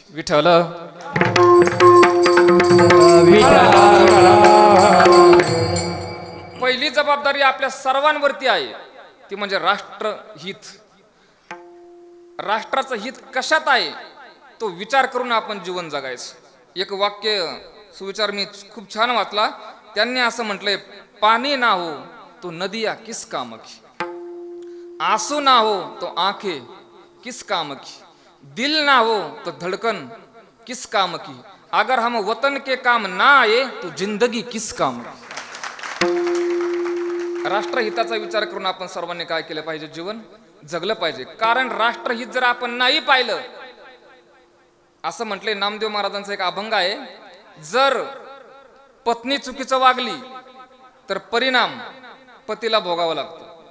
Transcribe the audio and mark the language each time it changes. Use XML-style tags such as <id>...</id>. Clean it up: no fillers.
<mr>विठ्ठल पहिली जबाबदारी आपल्या सर्वांवरती आहे ती म्हणजे राष्ट्रहित. राष्ट्राचं हित कशात आहे तो विचार करून आपण जीवन जगायचं. एक वाक्य सुविचार मी खूप छान वाचला. त्यांनी असं म्हटलंय,</mr> <hi>पाणी ना हो तो नदिया किस काम की, आंसू ना हो तो आंखें किस काम की, दिल ना हो तो धड़कन किस काम की, अगर हम वतन के काम ना आए तो जिंदगी किस काम की.</hi> <mr>राष्ट्रहिताचा विचार करून आपण सर्वांनी काय केलं पाहिजे, जीवन जगलं पाहिजे. कारण राष्ट्रहित जर आपण नाही पाहिलं, असं म्हटले नामदेव महाराजांचा एक अभंग आहे, जर पत्नी चुकीचं वागली तर परिणाम पतीला भोगावा लागतो.</mr>